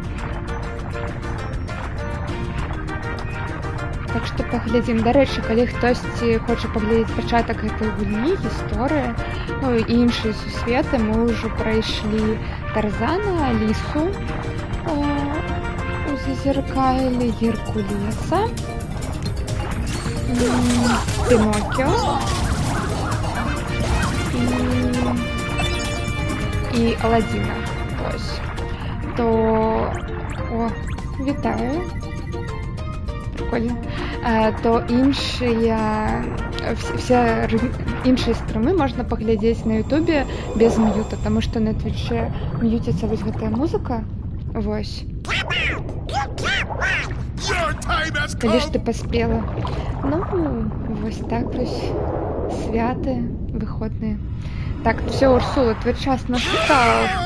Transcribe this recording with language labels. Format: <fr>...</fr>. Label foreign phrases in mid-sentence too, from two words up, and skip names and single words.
<be>Так што паглядзім. Дарэчы, калі хтосьці хоча паглядзець пачатак гэтай гульні, гісторыі, ну і іншыя сусветы, мы ўжо прайшлі Тарзана, Алісу у Зазеркайлі, Геркулеса, Пінокіо і Аладдіна. Ось. То... О, вітаю. Прикольно. То іншыя... Все іншыя стрімы можна паглядзець на ютубе без мьюта, таму што на твіче мьюціцца вось гэтая музыка. Вось. Калі ж ты паспела. Ну, вось так вось. Святы, выходныя. Так, все, Урсула, твой час настал.</be>